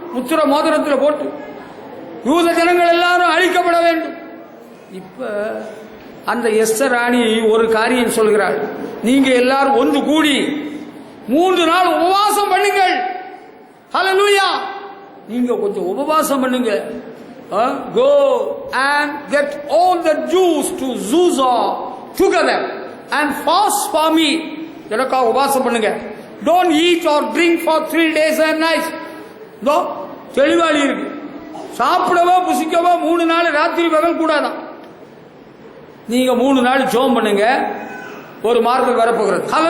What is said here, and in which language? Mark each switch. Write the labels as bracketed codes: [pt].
[ta] முத்திர மோதிரத்தில் போட்டு யூத ஜனங்கள் எல்லாரும் அழிக்கப்பட வேண்டும். இப்ப அந்த எஸ்தர் ராணி ஒரு காரியம் சொல்கிறாள், நீங்க எல்லாரும் ஒன்று கூடி 3 நாள் உபவாசம் பண்ணுங்கள். ஹல்லேலூயா. நீங்க கொஞ்சம் உபவாசம் பண்ணுங்க. [en] Go and get all the Jews to Susa together and fast for me. [ta] எனக்காக உபவாசம் பண்ணுங்க. [en] Don't eat or drink for 3 days and nights. [ta] தெளிவாளி இருக்கு. சாப்பிடவோ புசிக்கவோ 3 நாள் ராத்திரி பகல் கூடாதான். நீங்க 3 நாள் ஜெபம் பண்ணுங்க. ஒரு மார்க்கம் வரப்போகிறது.